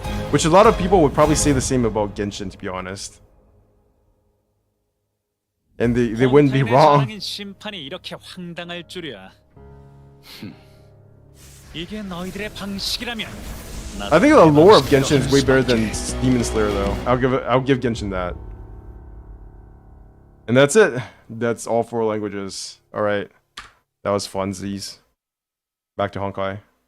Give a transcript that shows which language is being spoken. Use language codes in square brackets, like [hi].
[en] Which a lot of people would probably say the same about Genshin, to be honest. And they wouldn't be wrong. [ko] 심판이 이렇게 황당할 줄이야. 이게 너희들의 방식이라면. [en] I think the lore of Genshin is way better than Demon Slayer, though. I'll give Genshin that. And that's it. That's all 4 languages. All right, that was funsies. Back to Honkai.